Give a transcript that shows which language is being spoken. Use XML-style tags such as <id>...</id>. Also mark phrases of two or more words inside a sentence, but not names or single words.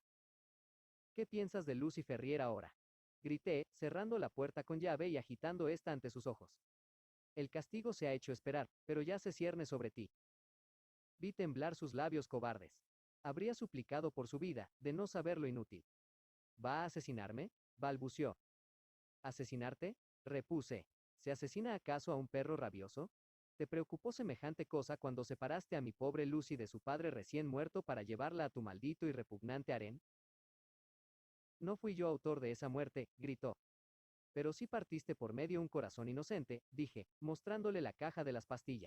<es>¿Qué piensas de Lucy Ferrier ahora? Grité, cerrando la puerta con llave y agitando esta ante sus ojos. El castigo se ha hecho esperar, pero ya se cierne sobre ti. Vi temblar sus labios cobardes. Habría suplicado por su vida, de no saber lo inútil. ¿Va a asesinarme? Balbució. ¿Asesinarte? Repuse. ¿Se asesina acaso a un perro rabioso? ¿Te preocupó semejante cosa cuando separaste a mi pobre Lucy de su padre recién muerto para llevarla a tu maldito y repugnante harén? No fui yo autor de esa muerte, gritó. Pero sí partiste por medio un corazón inocente, dije, mostrándole la caja de las pastillas.</es>